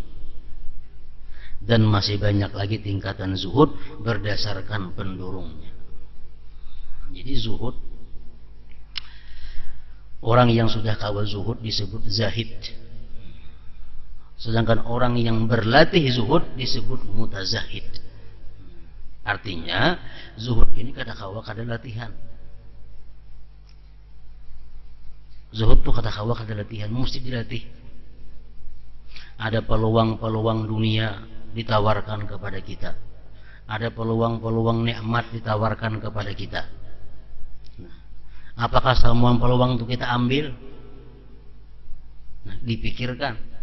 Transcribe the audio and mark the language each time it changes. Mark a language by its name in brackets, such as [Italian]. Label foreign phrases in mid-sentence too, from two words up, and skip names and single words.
[Indonesian] Dan masih banyak lagi tingkatan zuhud berdasarkan pendorongnya. Jadi zuhud, orang yang sudah kawal zuhud disebut zahid. Sedangkan orang yang berlatih zuhud disebut mutazahid. [Banjar] Artinya zuhud ini kada kawa kada latihan. Zuhud itu kada kawa kada latihan, mesti dilatih. [Indonesian] Ada peluang-peluang dunia ditawarkan kepada kita. ada peluang-peluang nikmat ditawarkan kepada kita. Nah, apakah semua peluang itu kita ambil? Nah, dipikirkan.